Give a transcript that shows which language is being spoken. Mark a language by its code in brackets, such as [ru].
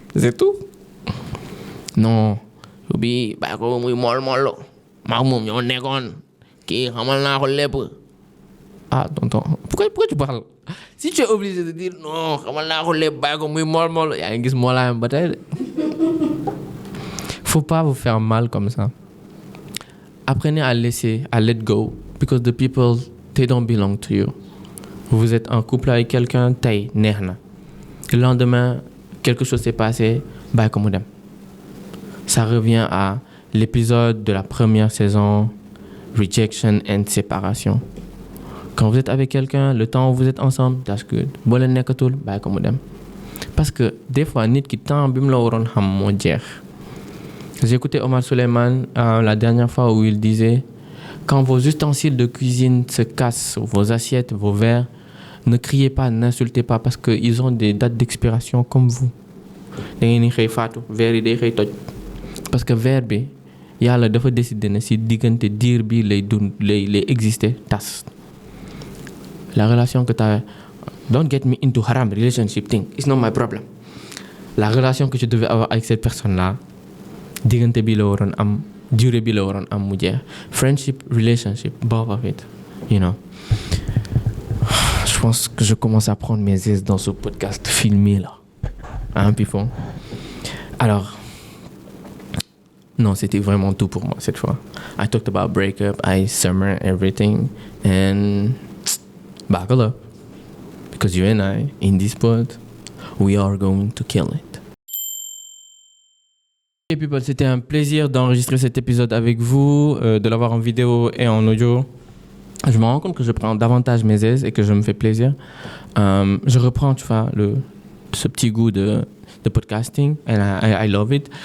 [fr] C'est tout. Non. [wo] Bi, ba ko muy mol lo. Ma moom ñoo nekkoon. Kii xamal naa ko lépp. [fr] Ah, tonton. Pourquoi tu parles? Si tu es obligé de dire non, [wo] xamal naa ko lépp, ba ko muy mol. Yaa ngi gis moolaayam ba tey de. [fr] Faut pas vous faire mal comme ça. Apprenez à laisser, à [en] let go, because the people, they don't belong to you. [fr] Vous êtes en couple avec quelqu'un, [wo] tey, neex na. [fr] Le lendemain, quelque chose s'est passé, [wo] bàyyi ko mu dem. [fr] Ça revient à l'épisode de la première saison, Rejection and Séparation. Quand vous êtes avec quelqu'un, le temps où vous êtes ensemble, [en] that's good. [wo] Boo leen nekkatul, bàyyi ko mu dem. [fr] Parce que des fois, [wo] nit ki temps bi mu la waroon xam moo jeex. [fr] J'ai écouté Omar Suleiman la dernière fois où il disait quand vos ustensiles de cuisine se cassent, vos assiettes, vos verres, ne criez pas, n'insultez pas parce qu'ils ont des dates d'expiration comme vous. [wo] Da ngeen di xëy faatu verre yi day xëy toj parce que verre bi yàlla dafa décider ne si diggante diir bi lay exister tas. [fr] La relation que t'as, [en] don't get me into haram relationship thing, it's not my problem. [fr] La relation que tu devais avoir avec cette personne-là, [wo] diggante bi la waroon am, durée bi la waroon am mu jeex. [en] Friendship, relationship, both of it, you know. [fr] Je pense que je commence à prendre mes aises dans ce podcast filmé là. Hein, Pifon? Alors, non, c'était vraiment tout pour moi cette fois. [en] I talked about breakup, I summer everything, and buckle up. Because you and I, in this pod, we are going to kill it. Hey people, [fr] c'était un plaisir d'enregistrer cet épisode avec vous, de l'avoir en vidéo et en audio. Je me rends compte que je prends davantage mes aises et que je me fais plaisir. Je reprends, tu vois, ce petit goût de podcasting, [en] and I love it.